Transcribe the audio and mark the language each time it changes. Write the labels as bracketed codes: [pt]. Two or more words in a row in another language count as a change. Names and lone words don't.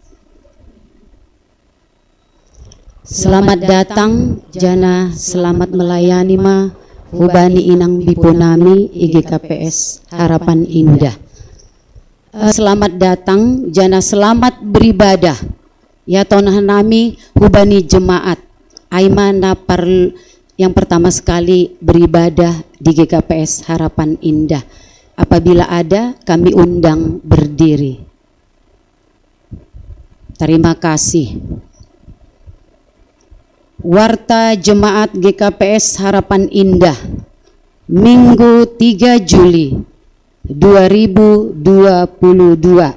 [id] Selamat datang [bts] jana, [id] selamat melayani [bts] ma hubani inang bipunami IGKPS Harapan Indah. [id] Selamat datang jana, selamat beribadah [bts] ya tonah nami hubani jemaat aima napar [id] yang pertama sekali beribadah di GKPS Harapan Indah. Apabila ada, kami undang berdiri. Terima kasih. Warta Jemaat GKPS Harapan Indah, Minggu 3 Juli 2022.